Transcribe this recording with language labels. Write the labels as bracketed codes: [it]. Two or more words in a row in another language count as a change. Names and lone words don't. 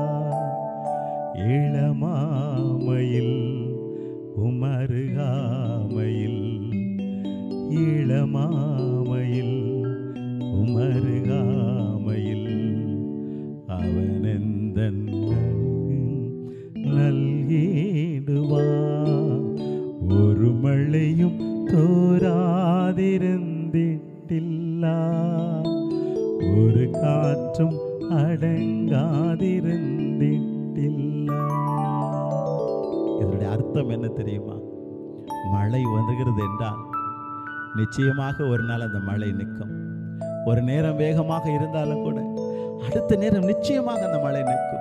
[ml] ഇളമാമയിൽ ഉമറുകാമയിൽ, ഇളമാമയിൽ ഉമറുകാമയിൽ അവനെന്തൻ നൽകിടുവാ. ഒരു മഴയും തോരാതിരുന്നിട്ടില്ല. ഒരു കാറ്റും அடங்காதிருந்திட்டில்ல. [ta] இதனுடைய அர்த்தம் என்ன தெரியுமா? மழை வருகிறது என்றால் நிச்சயமாக ஒரு நாள் அந்த மழை நிற்கும். ஒரு நேரம் வேகமாக இருந்தாலும் கூட அடுத்த நேரம் நிச்சயமாக அந்த மழை நிற்கும்.